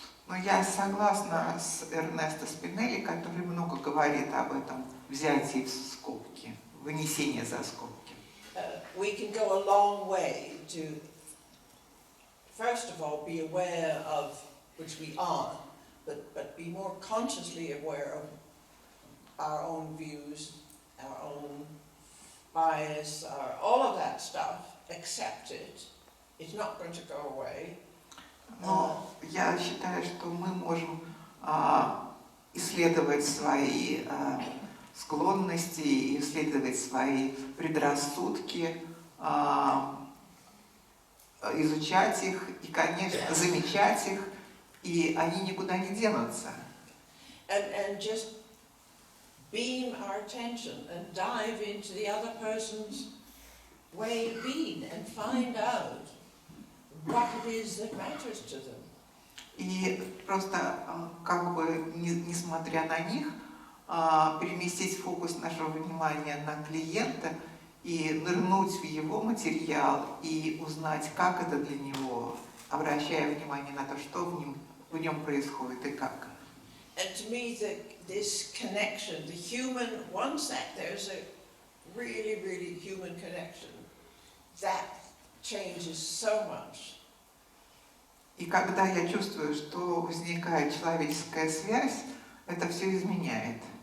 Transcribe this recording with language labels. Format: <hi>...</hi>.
<ru>Но я согласна с Эрнесто Спинелли, который много говорит об этом взятии в скобки, вынесении за скобки.</ru> <en>We can go a long way to, first of all, be aware of, which we are, but be more consciously aware of our own views, our own bias, all of that stuff, accept it. It's not going to go away.</en> <ru>Но я считаю, что мы можем исследовать свои склонности, исследовать свои предрассудки, изучать их и, конечно, замечать их, и они никуда не денутся.</ru> <en>And just beam our attention and dive into the other person's way of being and find out what it is that matters to them.</en> <ru>И просто, как бы, несмотря на них, переместить фокус нашего внимания на клиента и нырнуть в его материал и узнать, как это для него, обращая внимание на то, что в нем происходит и как.</ru> <en>And to me, this connection, the human, once that there's a really, really human connection, that changes so much.</en> <ru>И когда я чувствую, что возникает человеческая связь, это все изменяет.</ru>